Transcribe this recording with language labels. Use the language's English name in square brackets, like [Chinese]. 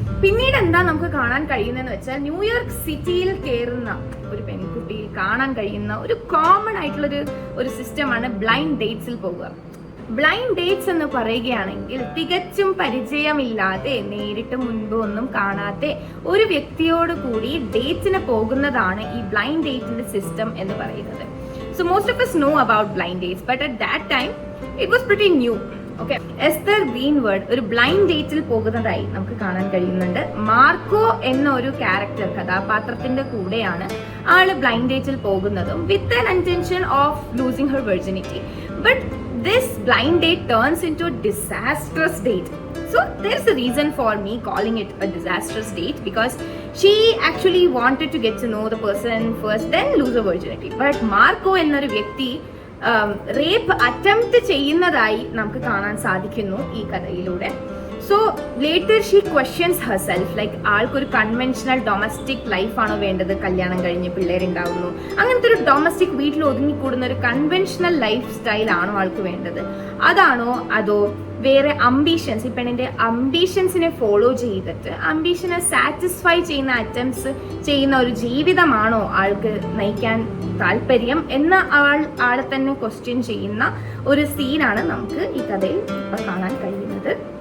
[Malayalam] പിന്നീട് എന്താ നമുക്ക് കാണാൻ കഴിയുന്നതെന്ന് വെച്ചാൽ ന്യൂയോർക്ക് സിറ്റിയിൽ കയറുന്ന ഒരു പെൺകുട്ടിയിൽ കാണാൻ കഴിയുന്ന ഒരു കോമൺ ആയിട്ടുള്ള ഒരു സിസ്റ്റമാണ് ബ്ലൈൻഡ് ഡേറ്റ്സിൽ പോകുക. ബ്ലൈൻഡ് ഡേറ്റ്സ് എന്ന് പറയുകയാണെങ്കിൽ തികച്ചും പരിചയമില്ലാതെ നേരിട്ട് മുൻപ് ഒന്നും കാണാത്ത ഒരു വ്യക്തിയോട് കൂടി ഡേറ്റിന് പോകുന്നതാണ് ഈ ബ്ലൈൻഡ് ഡേറ്റിന്റെ സിസ്റ്റം എന്ന് പറയുന്നത്. [English] So most of us know about blind dates, but at that time it was pretty new. [Malayalam] Okay, Esther ഗ്രീൻവേർഡ് ഒരു ബ്ലൈൻഡ് ഡേറ്റിൽ പോകുന്നതായി നമുക്ക് കാണാൻ കഴിയുന്നുണ്ട്. മാർക്കോ എന്ന ഒരു ക്യാരക്ടർ കഥാപാത്രത്തിന്റെ കൂടെയാണ് ആള് ബ്ലൈൻഡ് ഡേറ്റിൽ പോകുന്നതും [English] With an intention of losing her virginity. But this blind date turns into a disastrous date. So there's a reason for me calling it a disastrous date, because she actually wanted to get to know the person first, then lose her virginity. [Malayalam] But Marco എന്നൊരു വ്യക്തി rape attempt ചെയ്യുന്നതായി നമുക്ക് കാണാൻ സാധിക്കുന്നു ഈ കഥയിലൂടെ. [English] so later she questions herself, [Malayalam] like ആൾക്കൊരു conventional domestic ലൈഫാണോ വേണ്ടത്, കല്യാണം കഴിഞ്ഞ് പിള്ളേരുണ്ടാവുന്നു, അങ്ങനത്തെ ഒരു ഡൊമസ്റ്റിക് വീട്ടിൽ ഒതുങ്ങിക്കൂടുന്ന ഒരു കൺവെൻഷണൽ ലൈഫ് സ്റ്റൈലാണോ ആൾക്ക് വേണ്ടത്, അതാണോ അതോ വേറെ അംബീഷൻസ്, ഈ പെണ്ണിന്റെ അംബീഷൻസിനെ ഫോളോ ചെയ്തിട്ട് അംബീഷനെ സാറ്റിസ്ഫൈ ചെയ്യുന്ന അറ്റംപ്റ്റ്സ് ചെയ്യുന്ന ഒരു ജീവിതമാണോ ആൾക്ക് നയിക്കാൻ താല്പര്യം എന്ന ആളെ തന്നെ ക്വസ്റ്റ്യൻ ചെയ്യുന്ന ഒരു സീനാണ് നമുക്ക് ഈ കഥയിൽ കാണാൻ കഴിയുന്നത്.